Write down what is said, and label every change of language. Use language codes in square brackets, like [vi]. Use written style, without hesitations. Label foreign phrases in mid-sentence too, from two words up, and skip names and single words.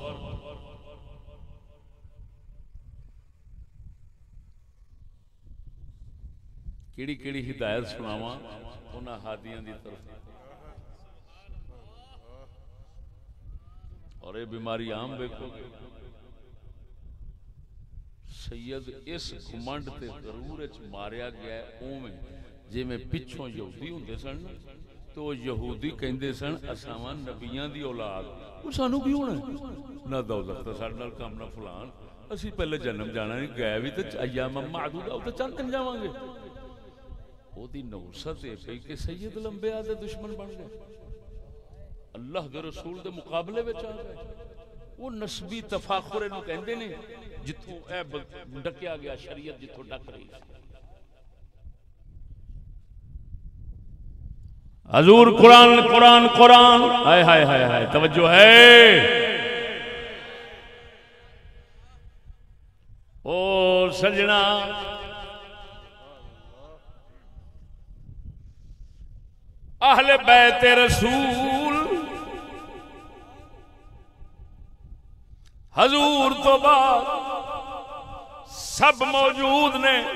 [pa] کیڑی کیڑی ہدایت سناواں انہاں ہادیاں دی طرف۔ [ur] اور یہ بیماری عام دیکھو گے، [pa] سید اس گھمنڈ تے غرور وچ ماریا گیا ہے اوویں جویں پچھوں یہودی ہوندے سن تو یہودی کہندے سن اساں نبیاں دی اولاد، او سانو کی ہونا نہ دولت تے ساڈے نال کم نہ فلان، اسی پہلے جنم جانا نہیں، گئے بھی تے [ar] ایام معدودہ [pa] او تے چند دن جاواں گے۔ او دی نوست اے پئی کہ سید لمبے آدے دشمن بن گئے، اللہ دے رسول دے مقابلے وچ آ گئے۔ وہ نسبی تفاخر نو کہندے نے جتھوں اے ڈکیا گیا شریعت جتھوں ڈک رہی۔ حضور قرآن قرآن قرآن، ہائے ہائے ہائے ہائے، توجہ ہے؟ او سجنا اہل بیت رسول حضور تو بعد سب موجود نے.